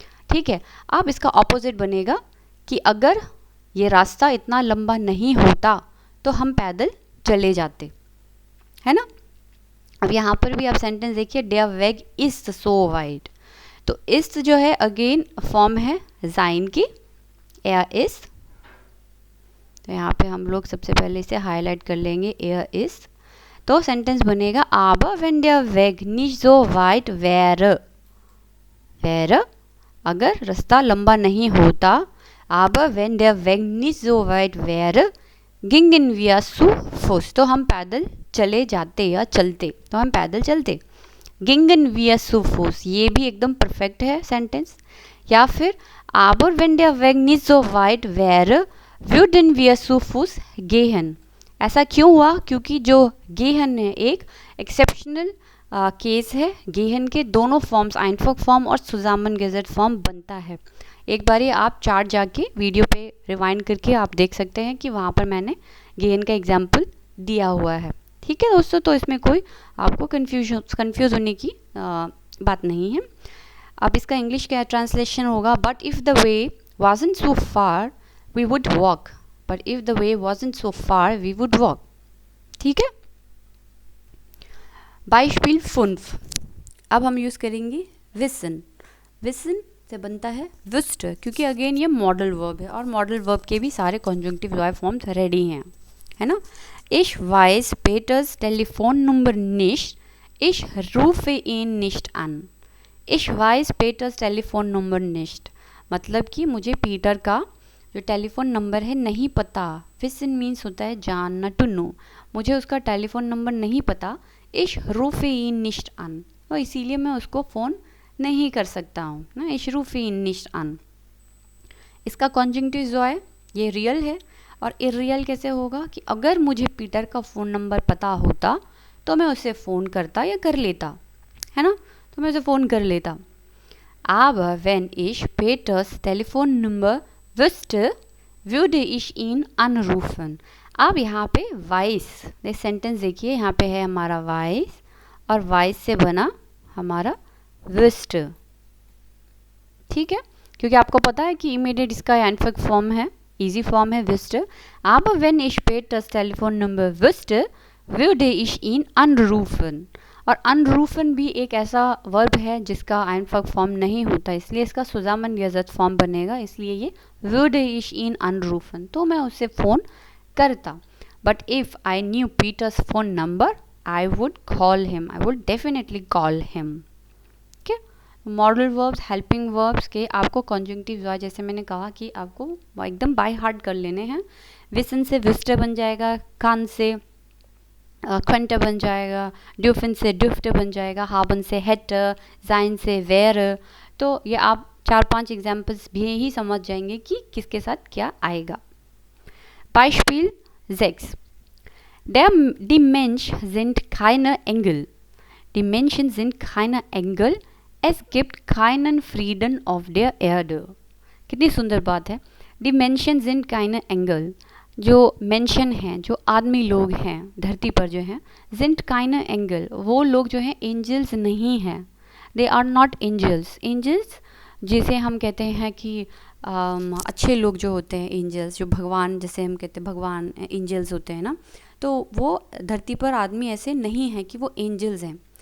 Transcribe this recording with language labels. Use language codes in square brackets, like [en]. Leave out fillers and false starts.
[hi] ठीक है, अब इसका ऑपोजिट बनेगा कि अगर ये रास्ता इतना लंबा नहीं होता तो हम पैदल चले जाते, है ना। अब यहाँ पर भी आप सेंटेंस देखिए, [de] देयर वेग इज सो वाइड। [hi] तो इस जो है अगेन फॉर्म है जाइन की, एयर इज। तो यहाँ पे हम लोग सबसे पहले इसे हाईलाइट कर लेंगे, एयर इज। तो सेंटेंस बनेगा [de] aber wenn der Weg nicht so weit wäre, wäre [hi] अगर रास्ता लंबा नहीं होता, [de] aber wenn der Weg nicht so weit wäre gingen wir zu Fuß, [hi] तो हम पैदल चले जाते या चलते, तो हम पैदल चलते। [de] gingen wir zu Fuß, [hi] ये भी एकदम परफेक्ट है सेंटेंस। या फिर [de] aber wenn der Weg nicht so weit wäre würden wir zu Fuß gehen। [hi] ऐसा क्यों हुआ? क्योंकि जो गेहन है एक एक्सेप्शनल केस है। गेहन के दोनों फॉर्म्स, आइनफक फॉर्म और सुजामन-गेजर फॉर्म बनता है। एक बारी आप चार्ट जाके वीडियो पे रिवाइंड करके आप देख सकते हैं कि वहाँ पर मैंने गेहन का एग्जाम्पल दिया हुआ है। ठीक है दोस्तों, तो इसमें कोई आपको कन्फ्यूज़ होने की बात नहीं है। अब इसका इंग्लिश क्या ट्रांसलेशन होगा? [en] But if the way wasn't so far we would walk, but if the way wasn't so far we would walk. [hi] ठीक है। बाइस्पिल 5, अब हम यूज़ करेंगे विसन। विसन से बनता है विस्ट, क्योंकि अगेन ये मॉडल वर्ब है, और मॉडल वर्ब के भी सारे कॉन्जंक्टिव फॉर्म्स रेडी हैं, है ना। [de] Ich weiß Peters Telefonnummer nicht, ich rufe ihn nicht an। Ich weiß Peters Telefonnummer nicht, [hi] मतलब कि मुझे पीटर का जो टेलीफोन नंबर है नहीं पता। विसन मीन्स होता है जानना, [en] To know. [hi] मुझे उसका टेलीफोन नंबर नहीं पता। [de] Ich rufe ihn nicht an, [hi] और इसीलिए मैं उसको फ़ोन नहीं कर सकता हूँ ना। [de] Ich rufe ihn nicht an। [hi] इसका कॉन्जंक्टिव जो है ये रियल है, और इरियल कैसे होगा? कि अगर मुझे पीटर का फ़ोन नंबर पता होता तो मैं उसे फ़ोन करता या कर लेता, है ना। तो मैं उसे फ़ोन कर लेता। [de] Aber wenn ich Peters Telefonnummer wüsste, würde ich ihn anrufen। [hi] अब यहाँ पे वाइस, ये सेंटेंस देखिए, यहाँ पे है हमारा वाइस, और वाइस से बना हमारा विस्ट। ठीक है, क्योंकि आपको पता है कि इमीडिएट इसका एनफिक फॉर्म है, इजी फॉर्म है विस्ट। [de] Aber wenn ich Peters Telefonnummer wüsste, würde ich ihn anrufen। [hi] और अनरूफन भी एक ऐसा वर्ब है जिसका आइनफक फॉर्म नहीं होता, इसलिए इसका सुजामन-गेजर फॉर्म बनेगा, इसलिए ये [de] würde ich ihn anrufen, [hi] तो मैं उससे फ़ोन करता। [en] But if I knew Peter's phone number I would call him, I would definitely call him. [hi] ठीक है। मॉडल वर्ब्स, हेल्पिंग वर्ब्स के आपको कॉन्जंक्टिव हुआ, जैसे मैंने कहा कि आपको एकदम बाय हार्ट कर लेने हैं। विसन से विस्टर बन जाएगा, कान से क्वेंटर बन जाएगा, ड्यूफिन से ड्यूफ्ट बन जाएगा, हाबन से हेटर, जाइन से वेर। तो ये आप 4-5 एग्जाम्पल्स भी ही समझ जाएंगे कि किसके साथ क्या आएगा। [de] Beispiel 6. Die Menschen sind keine Engel. Die Menschen sind keine Engel. Es gibt keinen Frieden auf der Erde। [hi] कितनी सुंदर बात है। [de] Die Menschen sind keine Engel। [hi] जो मेंशन हैं, जो आदमी लोग हैं धरती पर जो हैं, [de] sind keine Engel, [hi] वो लोग जो हैं एंजल्स नहीं हैं। [en] They are not angels। [hi] Angels जिसे हम कहते हैं कि अच्छे लोग जो होते हैं, एंजल्स जो भगवान, जैसे हम कहते हैं भगवान एंजल्स होते हैं ना, तो वो धरती पर आदमी ऐसे नहीं हैं कि वो एंजल्स हैं।